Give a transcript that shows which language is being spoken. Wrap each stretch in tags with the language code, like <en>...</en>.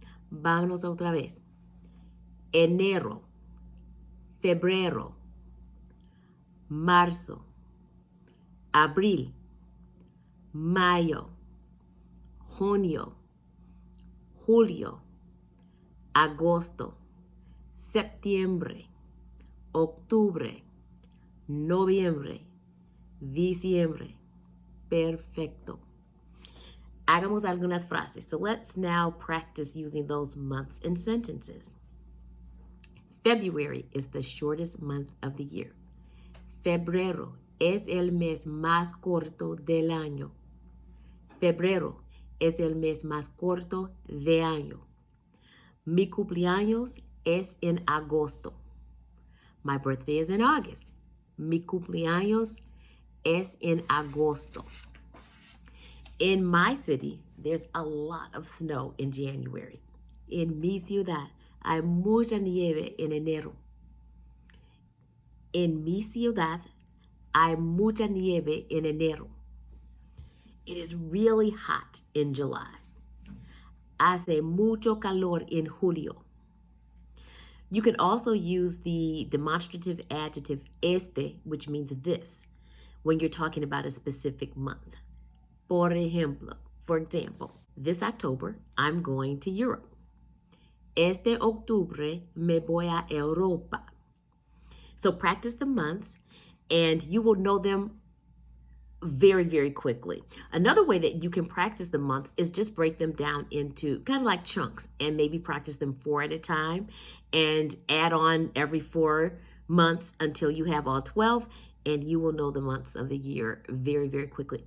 <es>Vámonos otra vez. Enero, febrero, marzo, abril, mayo, junio, julio, agosto, septiembre, octubre, noviembre, diciembre. Perfecto. Hagamos algunas frases.</es> <en>So let's now practice using those months in sentences. February is the shortest month of the year.</en> <es>Febrero es el mes más corto del año. Febrero es el mes más corto de año. Mi cumpleaños es en agosto.</es> <en>My birthday is in August.</en> <es>Mi cumpleaños es en agosto.</es> <en>In my city, there's a lot of snow in January.</en> <es>En mi ciudad, hay mucha nieve en enero. En mi ciudad, hay mucha nieve en enero.</es> <en>It is really hot in July.</en> <es>Hace mucho calor en julio.</es> <en>You can also use the demonstrative adjective este, which means this, when you're talking about a specific month. For example, this October, I'm going to Europe.</en> <es>Este octubre me voy a Europa.</es> <en>So practice the months and you will know them very, very quickly. Another way that you can practice the months is just break them down into kind of like chunks and maybe practice them 4 at a time and add on every 4 months until you have all 12, and you will know the months of the year very, very quickly.</en>